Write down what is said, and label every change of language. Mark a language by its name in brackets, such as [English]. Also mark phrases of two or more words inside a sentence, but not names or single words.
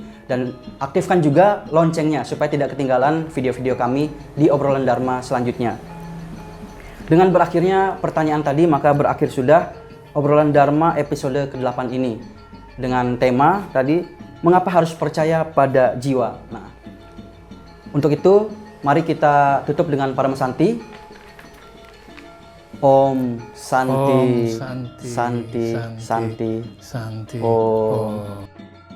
[Indonesian] Dan aktifkan juga loncengnya supaya tidak ketinggalan video-video kami di obrolan Dharma selanjutnya. Dengan berakhirnya pertanyaan tadi, maka berakhir sudah obrolan Dharma episode ke-8 ini. Dengan tema tadi, mengapa harus percaya pada jiwa. Nah, untuk itu, mari kita tutup dengan Paramasanti. [Sanskrit] Om Santi, Om Santi, Santi, Santi, Santi. Om.